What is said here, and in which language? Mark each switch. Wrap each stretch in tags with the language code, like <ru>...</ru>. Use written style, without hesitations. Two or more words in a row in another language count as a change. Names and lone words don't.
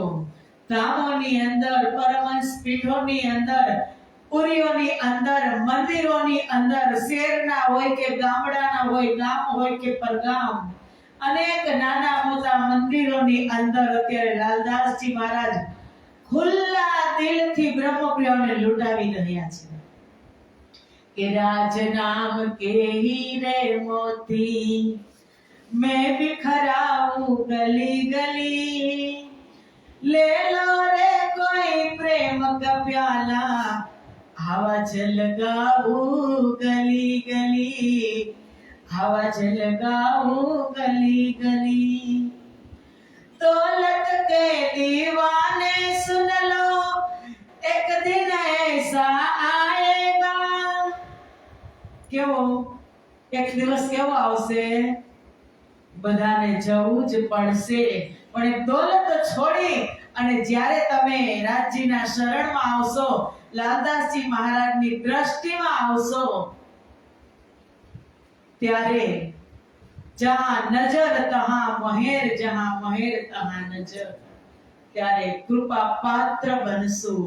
<gu>ધામોની અંદર, પરમહંસ પીઠોની અંદર, પુરીઓની અંદર, મંદિરોની અંદર, શહેરના હોય કે ગામડાના હોય, ગામ હોય કે પરગામ, અનેક નાના મોટા મંદિરોની અંદર અત્યારે લાલદાસજી મહારાજ ખુલ્લા દિલથી બ્રહ્મપ્રિયોને લૂંટાવી રહ્યા છે કે</gu> <hi>राज नाम के हीरे मोती मैं बिखराऊं गली गली. ले लो रे कोई प्रेम का प्याला हवा जलगाऊं गली गली, हवा जलगाऊं गली गली. दौलत के दीवाने सुन लो एक दिन ऐसा आएगा.</hi> <gu>કેવો એક દિવસ કેવો આવશે? બધાને જવું જ પડશે. પણ એ દોલત છોડી અને જ્યારે તમે રાજજીના શરણમાં આવશો, લાલદાસજી મહારાજની દ્રષ્ટિમાં આવશો, ત્યારે</gu> <hi>जहाँ नज़र तहाँ मेहर, जहाँ मेहर तहाँ नज़र,</hi> <gu>ત્યારે કૃપા પાત્ર બનશું.</gu>